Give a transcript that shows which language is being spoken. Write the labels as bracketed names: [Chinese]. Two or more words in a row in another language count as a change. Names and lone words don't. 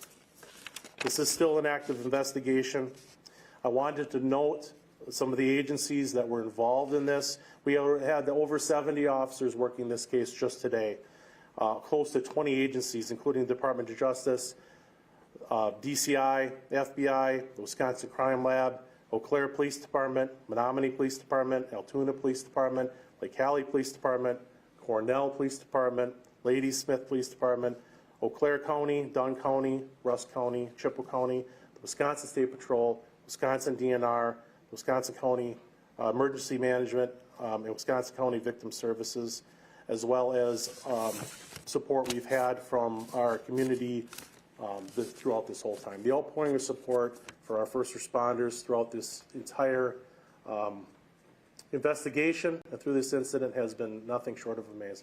[English] This is still an active investigation. I wanted to note some of the agencies that were involved in this. We had over 70 officers working this case just today. Close to 20 agencies, including the Department of Justice, DCI, FBI, the Wisconsin Crime Lab, Eau Claire Police Department, Menominee Police Department, Altoona Police Department, Lake Hallie Police Department, Cornell Police Department, Ladysmith Police Department, Eau Claire County, Dunn County, Russ County, Chippewa County, the Wisconsin State Patrol, Wisconsin DNR, Wisconsin County Emergency Management, and Wisconsin County Victim Services, as well as support we've had from our community throughout this whole time. The outpouring of support for our first responders throughout this entire investigation and through this incident has been nothing short of amazing.